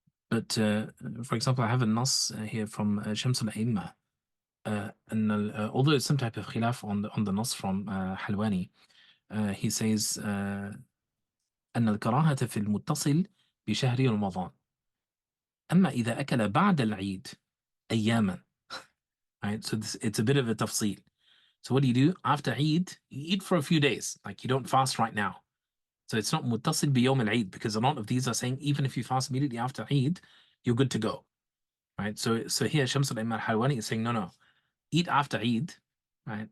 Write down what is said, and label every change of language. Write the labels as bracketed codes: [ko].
[en] But for example, I have a nas here from Shams al-A'imma. Although it's some type of khilaf on the nas from Halwani, he says [ar] أن الكراهة في المتصل بشهر رمضان. أما إذا أكل بعد العيد أياما. [en] Right, so it's a bit of a tafsir. So what do? After Eid, you eat for a few days. Like you don't fast right now. So it's not muttasil bi yawm al-Eid because a lot of these are saying even if you fast immediately after Eid, you're good to go. Right? So here Shams al-Imam al-Halwani is saying no. Eat after Eid, right?